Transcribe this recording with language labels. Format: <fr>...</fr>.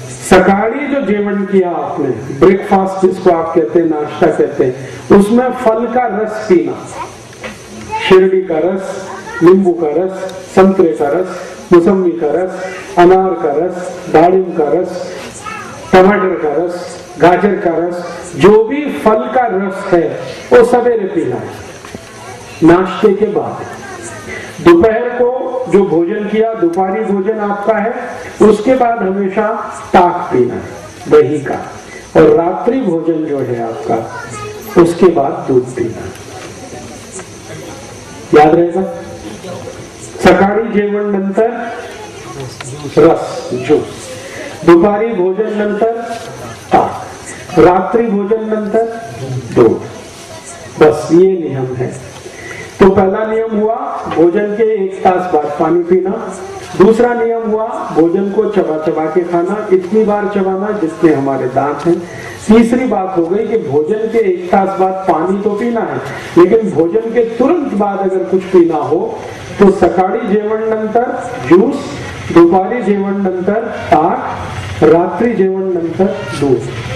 <hi>सकाळी जो जेवण किया आपने, ब्रेकफास्ट जिसको आप कहते हैं, नाश्ता कहते हैं, उसमें फल का रस पीना, शेरडी का रस, नींबू का रस, संतरे का रस, मौसमी का रस, अनार का रस, दाड़िम का रस, टमाटर का रस, गाजर का रस, जो भी फल का रस है वो सवेरे पीना है, नाश्ते के बाद। दोपहर को जो भोजन किया, दोपहरी भोजन आपका है, उसके बाद हमेशा ताक पीना है दही का, और रात्रि भोजन जो है आपका, उसके बाद दूध पीना। याद रहेगा?</hi> <mr>सकाळी जेवण नंतर रस, ज्यूस, दुपारी भोजन नंतर ताक, रात्रि भोजन नंतर दूध।</mr> <hi>बस ये नियम है। तो पहला नियम हुआ भोजन के 1 तास बाद पानी पीना। दूसरा नियम हुआ भोजन को चबा चबा के खाना, इतनी बार चबाना जितने हमारे दांत हैं। तीसरी बात हो गई कि भोजन के 1 तास बाद पानी तो पीना है, लेकिन भोजन के तुरंत बाद अगर कुछ पीना हो तो</hi> <mr>सकाळी जेवण नंतर ज्यूस, दुपारी जेवण नंतर ताक, रात्रि जेवण नंतर दूध।</mr>